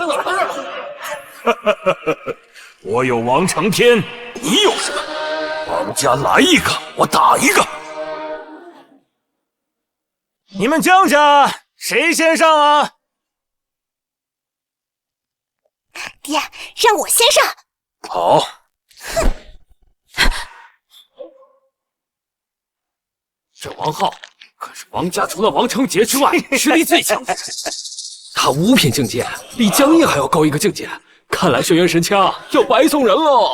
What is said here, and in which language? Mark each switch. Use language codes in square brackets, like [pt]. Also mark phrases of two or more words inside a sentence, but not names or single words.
[zh] 我有王承天，你有什麼？王家來一個，我打一個。你們江家誰先上啊？爹，讓我先上。好。这王浩可是王家除了王承杰之外實力最強的人，他五品境界，比江夜還要高一個境界。看來軒轅神槍要白送人了。